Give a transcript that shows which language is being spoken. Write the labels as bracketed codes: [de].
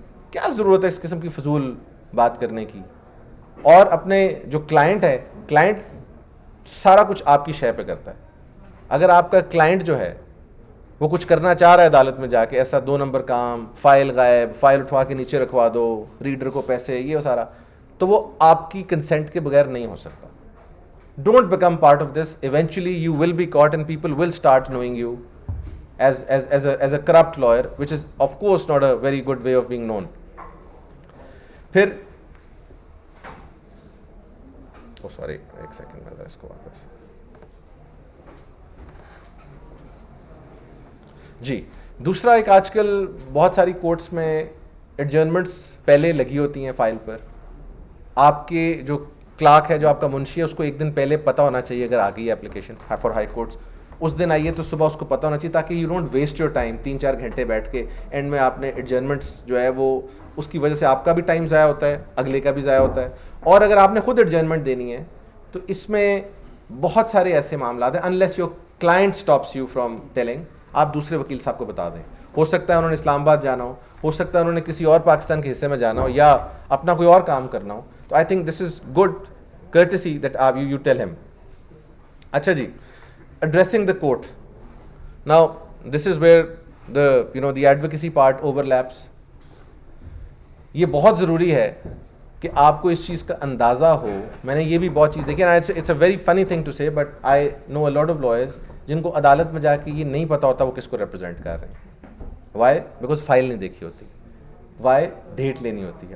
[ur] کیا ضرورت ہے اس قسم کی فضول بات کرنے کی؟ اور اپنے جو کلائنٹ ہے, کلائنٹ سارا کچھ آپ کی شے پہ کرتا ہے. اگر آپ کا کلائنٹ جو ہے وہ کچھ کرنا چاہ رہا ہے عدالت میں جا کے, ایسا 2 نمبر کام, فائل غائب, فائل اٹھوا کے نیچے رکھوا دو, ریڈر کو پیسے, یہ سارا, تو وہ آپ کی کنسنٹ کے بغیر نہیں ہو سکتا. [en] Don't become part of this. Eventually you will be caught and people will start knowing you as a corrupt lawyer, which is of course not a very good way of being known. [ur] پھر sorry, ایک second میں اس کو واپس. جی دوسرا ایک, آج کل بہت ساری کورٹس میں ایڈجرنمنٹس پہلے لگی ہوتی ہیں فائل پر. آپ کے جو کلارک ہے, جو آپ کا منشی ہے, اس کو ایک دن پہلے پتہ ہونا چاہیے اگر آ گئی ہے اپلیکیشن فار ہائی کورٹس, اس دن آئیے تو صبح اس کو پتہ ہونا چاہیے, تاکہ [en] you don't waste your time [ur] 3-4 گھنٹے بیٹھ کے اینڈ میں آپ نے ایڈجرنمنٹس جو ہے وہ, اس کی وجہ سے آپ کا بھی ٹائم ضائع ہوتا ہے, اگلے کا بھی ضائع ہوتا ہے. اور اگر آپ نے خود ایڈجرنمنٹ دینی ہے تو اس میں بہت سارے ایسے معاملات ہیں, [en] unless your client stops you from telling, [ur] آپ دوسرے وکیل صاحب کو بتا دیں. ہو سکتا ہے انہوں نے اسلام آباد جانا ہو سکتا ہے انہوں نے کسی اور پاکستان کے حصے میں جانا ہو, یا اپنا کوئی اور کام کرنا ہو, تو [en] I think this is good courtesy that you tell him. [ur] اچھا جی, [en] addressing the court. Now this is where the advocacy part overlaps. [ur] یہ بہت ضروری ہے کہ آپ کو اس چیز کا اندازہ ہو. میں نے یہ بھی بہت چیز دیکھی, [en] it's a very funny thing to say, but I know a lot of lawyers [ur] جن کو عدالت میں جا کے یہ نہیں پتا ہوتا وہ کس کو ریپرزینٹ کر رہے ہیں. [en] Why? Because [ur] فائل نہیں دیکھی ہوتی. وائی ڈیٹ لینی ہوتی ہے.